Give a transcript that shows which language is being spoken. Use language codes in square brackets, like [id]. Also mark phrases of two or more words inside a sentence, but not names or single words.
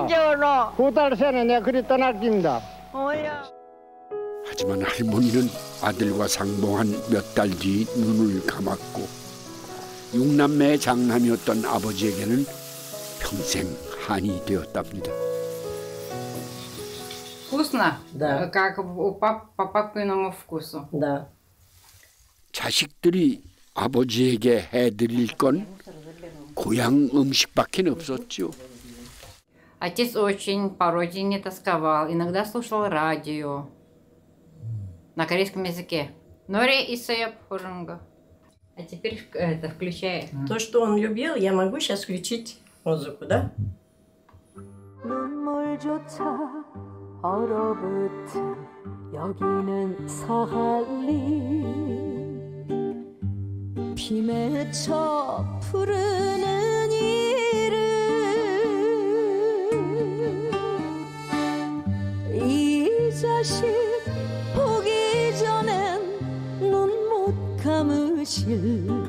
[ko] 9달 전에 내가 그리 떠날깁니다. 하지만 할머니는 아들과 상봉한 몇 달 뒤 눈을 감았고 6남매의 장남이었던 아버지에게는 평생 한이 되었답니다. [ru] Вкусно? Да. Как по папиному вкусу. Да. [ko] 자식들이 아버지에게 해드릴 건 고향 음식밖에 없었죠. [ru] Отец очень по родине тосковал, иногда слушал радио на корейском языке. Нори и Сэп Хурунга. А теперь это включай. То, что он любил, я могу сейчас включить музыку, да? [ko] 눈물조차 얼어붙은 여기는 사할린 비 맺혀 푸르는 이름 이 자식 보기 전엔 눈 못 감으실